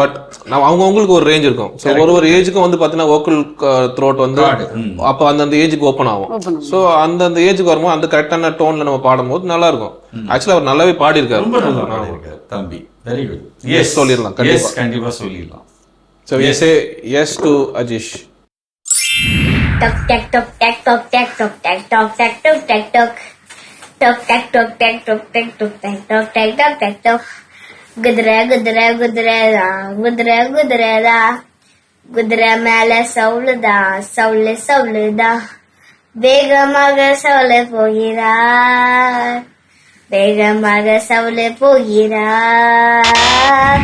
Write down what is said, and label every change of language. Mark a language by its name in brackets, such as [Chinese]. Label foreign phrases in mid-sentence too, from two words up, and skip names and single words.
[Tamil] பட் அவங்கவுங்களுக்கு ஒரு ரேஞ்ச் இருக்கும். ஸோ ஒரு ஏஜுக்கும் வந்து பார்த்தீங்கன்னா [English] vocal throat [Tamil] வந்து அப்போ அந்தந்த ஏஜுக்கு ஓப்பன் ஆகும். ஸோ அந்தந்த ஏஜுக்கு வரும்போது அந்த கரெக்டான டோனில் நம்ம பாடும்போது நல்லா இருக்கும். ஆக்சுவலாக அவர் நல்லாவே பாடியிருக்காரு. ரொம்ப நல்லா பாடியிருக்காரு தம்பி. [English] very good. [Tamil] எஸ் சொல்லிடலாம். கண்டிப்பாக சொல்லிடலாம். [English] ஸோ we say yes to Ajish. [Tamil] Tok tac tok tac tok tac tok tac tok tac tok tac tok tok tac tok tac tok tac tok tac tok tac tok tac tok குதிரை குதிரை குதிரைதா குதிரை குதிரைதா குதிரை மேல சவுளுதா சவுளு சவுளுதா வேகமாக சவுளு போகிறார் வேகமாக சவுளு போகிறார்.